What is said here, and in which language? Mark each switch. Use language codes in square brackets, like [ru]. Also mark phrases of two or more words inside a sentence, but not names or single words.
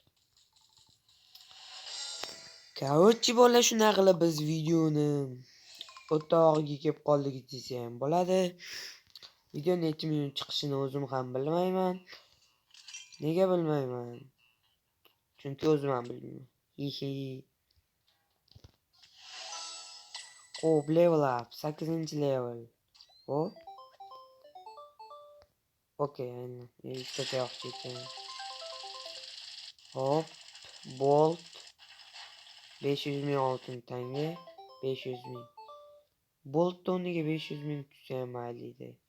[uz] Короче, bola shunaqa qilib biz videoni o'rtog'iga kelib qoldik desa ham bo'ladi. Video necha minut chiqishini o'zim ham bilmayman. Nega bilmayman? Chunki o'zim ham bilmayman. Hihi. Hop, [en] level up. [uz] 8-level. Hop. Okey, aynen. İşte tayoqcha ekan. Hop. Bolt. 500 ming oltin tanga. 500 ming. Bolt o'rniga 500 ming tutsa ham mayli.